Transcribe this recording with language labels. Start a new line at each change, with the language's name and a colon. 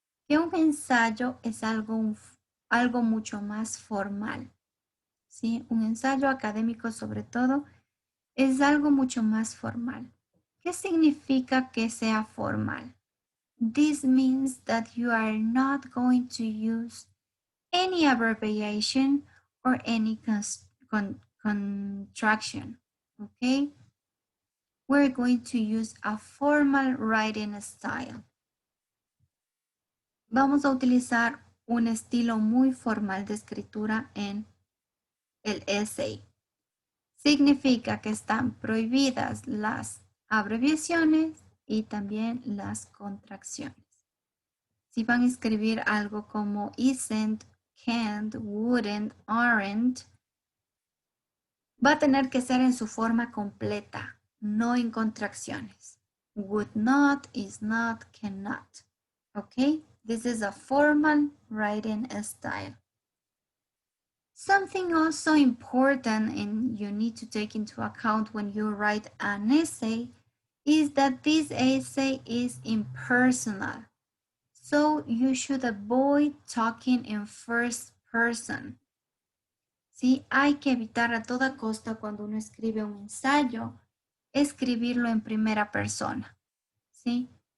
Spanish: Que un ensayo es algo mucho más formal. ¿Sí? Un ensayo académico sobre todo es algo mucho más formal. ¿Qué significa que sea formal?
English: This means that you are not going to use any abbreviation or any contraction, okay? We're going to use a formal writing style.
Spanish: Vamos a utilizar un estilo muy formal de escritura en el essay. Significa que están prohibidas las abreviaciones y también las contracciones. Si van a escribir algo como isn't, can't, wouldn't, aren't, va a tener que ser en su forma completa, no en contracciones.
English: Would not, is not, cannot. Okay? This is a formal writing style. Something also important and you need to take into account when you write an essay is that this essay is impersonal. So you should avoid talking in first person.
Spanish: ¿Sí? Hay que evitar a toda costa cuando uno escribe un ensayo, escribirlo en primera persona. ¿Sí?